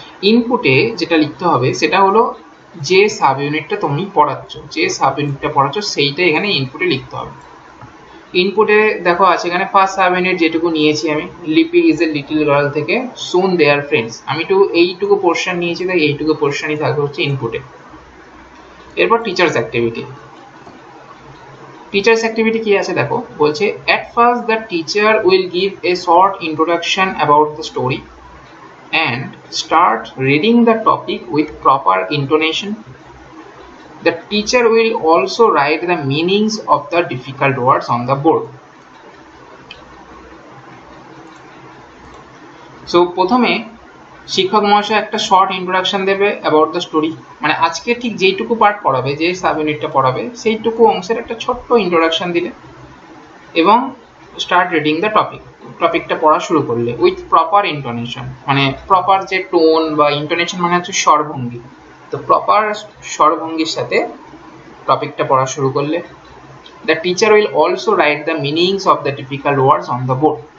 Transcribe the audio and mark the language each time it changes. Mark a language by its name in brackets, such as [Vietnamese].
[Bangla] ইনপুটে যেটা লিখতে হবে সেটা হলো যে সাব ইউনিটটা তুমি পড়াচ্ছ, যে সাব ইউনিটটা পড়াচ্ছ সেইটা এখানে ইনপুটে লিখতে হবে। ইনপুটে দেখো আছে এখানে ফার্স্ট সাব ইউনিট যেটুকু নিয়েছি আমি, [English] Lipi is a little girl [Bangla] থেকে [English] soon they are friends, [Bangla] আমি তো এইটুকু পোর্শন নিয়েছি, তাই এইটুকু পোর্শনই থাকবে হচ্ছে ইনপুটে। এরপর টিচার্স অ্যাক্টিভিটি। টিচার্স অ্যাক্টিভিটি কি আছে দেখো, বলছে [English] at first the teacher will give a short introduction about the story and start reading the topic with proper intonation. The teacher will also write the meanings of the difficult words on the board. [Bangla] So প্রথমে শিক্ষক মহাশয় একটা short introduction দেবে [English] about the story, [Bangla] মানে আজকে ঠিক যেইটুকু part পড়াবে, যে সাব ইউনিটটা পড়াবে সেইটুকু অংশের একটা ছোট্ট ইন্ট্রোডাকশন দিলে, এবং [English] start reading the topic, [Bangla] টপিকটা পড়া শুরু করলে [English] with proper intonation, [Bangla] মানে প্রপার যে টোন বা ইন্টোনেশন মানে হচ্ছে স্বরভঙ্গি, তো প্রপার স্বরভঙ্গির সাথে টপিকটা পড়া শুরু করলে। [English] The teacher will also write the meanings of the difficult words on the board.